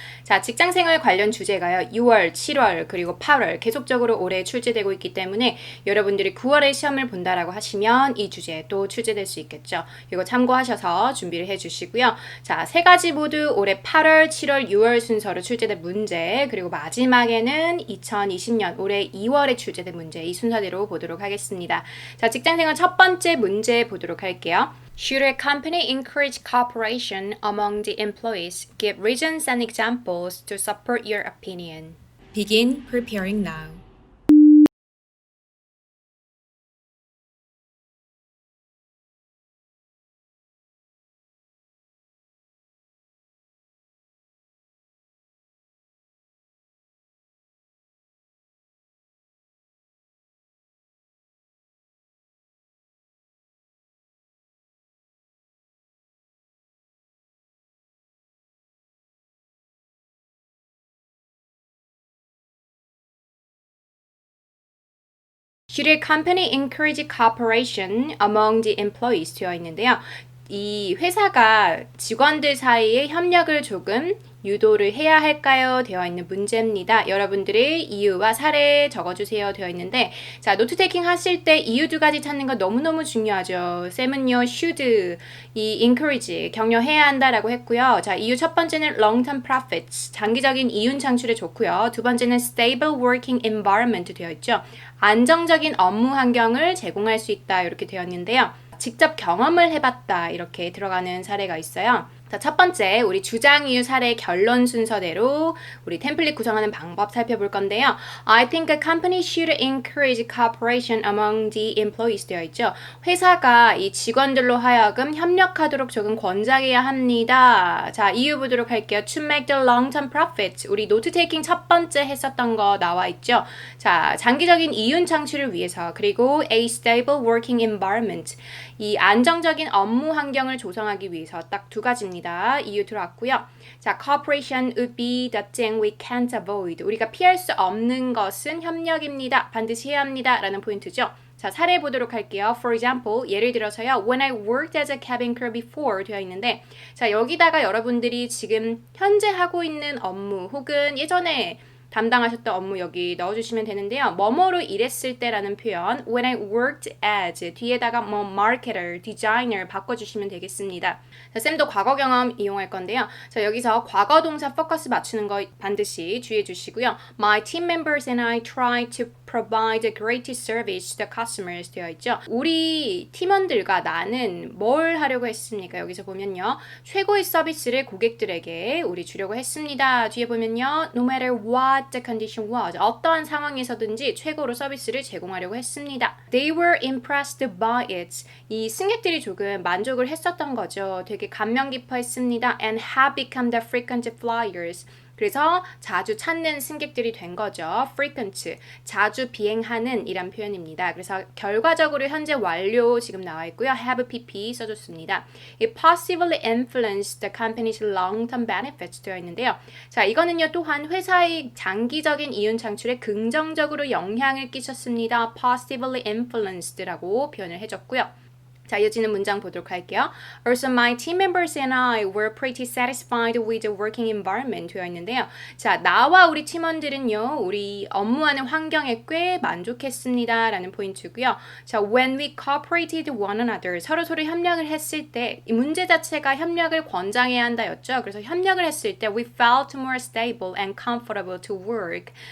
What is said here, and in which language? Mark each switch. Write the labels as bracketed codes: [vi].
[ko] 자, 직장생활 관련 주제가요. 6월, 7월, 그리고 8월 계속적으로 올해 출제되고 있기 때문에 여러분들이 9월에 시험을 본다라고 하시면 이 주제 또 출제될 수 있겠죠. 이거 참고하셔서 준비를 해주시고요. 자, 세 가지 모두 올해 8월, 7월, 6월 순서로 출제된 문제, 그리고 마지막에는 2020년 올해 2월에 출제된 문제, 이 순서대로 보도록 하겠습니다. 자, 직장생활 첫 번째 문제 보도록 할게요. [en] Should a company encourage cooperation among the employees? Give reasons and examples to support your opinion. Begin preparing now. Should a company encourage cooperation among the employees [ko] 되어 있는데요. 이 회사가 직원들 사이에 협력을 조금 유도를 해야 할까요? 되어 있는 문제입니다. 여러분들의 이유와 사례 적어주세요 되어 있는데, 자, 노트 테이킹 하실 때 이유 두 가지 찾는 거 너무너무 중요하죠. 쌤은요, should, 이 encourage, 격려해야 한다라고 했고요. 자, 이유 첫 번째는 [en] long-term profits, [ko] 장기적인 이윤 창출에 좋고요. 두 번째는 [en] stable working environment [ko] 되어 있죠. 안정적인 업무 환경을 제공할 수 있다 이렇게 되어 있는데요. 직접 경험을 해봤다 이렇게 들어가는 사례가 있어요. 자, 첫 번째 우리 주장 이유 사례 결론 순서대로 우리 템플릿 구성하는 방법 살펴볼 건데요. [en] I think a company should encourage cooperation among the employees [ko] 되어 있죠. 회사가 이 직원들로 하여금 협력하도록 조금 권장해야 합니다. 자, 이유 보도록 할게요. [en] To make the long-term profit. [ko] 우리 노트 테이킹 첫 번째 했었던 거 나와 있죠. 자, 장기적인 이윤 창출을 위해서, 그리고 [en] a stable working environment. [ko] 이 안정적인 업무 환경을 조성하기 위해서 딱 두 가지입니다. 이유 들어왔고요. [en] 자, cooperation would be the thing we can't avoid. [ko] 우리가 피할 수 없는 것은 협력입니다. 반드시 해야 합니다. 라는 포인트죠. 자, 사례 보도록 할게요. [en] For example, [ko] 예를 들어서요. [en] When I worked as a cabin crew before [ko] 되어 있는데, 자, 여기다가 여러분들이 지금 현재 하고 있는 업무 혹은 예전에 담당하셨던 업무 여기 넣어주시면 되는데요. 뭐뭐로 일했을 때라는 표현 [en] when I worked as [ko] 뒤에다가 뭐 marketer, designer 바꿔주시면 되겠습니다. 자, 쌤도 과거 경험 이용할 건데요. 자, 여기서 과거 동사 포커스 맞추는 거 반드시 주의해 주시고요. [en] My team members and I try to provide the greatest service to the customers [ko] 되어 있죠. 우리 팀원들과 나는 뭘 하려고 했습니까? 여기서 보면요. 최고의 서비스를 고객들에게 우리 주려고 했습니다. 뒤에 보면요. [en] No matter what the condition was. [ko] 어떠한 상황에서든지 최고로 서비스를 제공하려고 했습니다. [en] They were impressed by it. [ko] 이 승객들이 조금 만족을 했었던 거죠. 되게 감명 깊어 했습니다. [en] And have become the frequent flyers. [ko] 그래서 자주 찾는 승객들이 된 거죠. frequent, 자주 비행하는 이란 표현입니다. 그래서 결과적으로 현재 완료 지금 나와 있고요. [en] have pp [ko] 써줬습니다. [en] It possibly influenced the company's long-term benefits [ko] 되어 있는데요. 자, 이거는요 또한 회사의 장기적인 이윤 창출에 긍정적으로 영향을 끼쳤습니다. [en] possibly influenced [ko] 라고 표현을 해줬고요. 자, 이어지는 문장 보도록 할게요. [en] Also, my team members and I were pretty satisfied with the working environment [ko] 되어 있는데요. 자, 나와 우리 팀원들은요, 우리 업무하는 환경에 꽤 만족했습니다. 라는 포인트고요. 자, [en] when we cooperated one another, [ko] 서로 협력을 했을 때, 이 문제 자체가 협력을 권장해야 한다였죠. 그래서 협력을 했을 때, [en] we felt more stable and comfortable to work.